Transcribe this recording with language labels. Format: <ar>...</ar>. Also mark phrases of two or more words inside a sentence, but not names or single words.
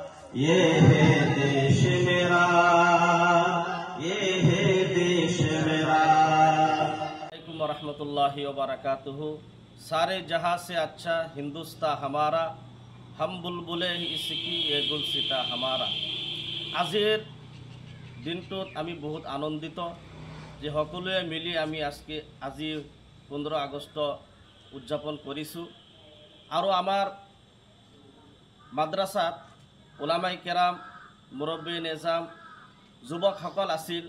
<hi>ये है देश मेरा, ये है देश मेरा।</hi> <ar>وعليكم رحمة الله وبركاته.</ar> <hi>सारे जहां से अच्छा हिंदुस्तान हमारा, हम बुलबुले इसकी ये गुलसिता हमारा।</hi> <as>আজিৰ দিনটোত আমি বহুত আনন্দিত যে সকলোৱে মিলি আমি আজি 15 আগষ্ট উদযাপন কৰিছোঁ। আৰু আমাৰ মাদ্ৰাসাত</as> <ar>علماء كرام,</ar> <as>মুৰব্বী নিজাম, যুৱকসকল আছিল।</as>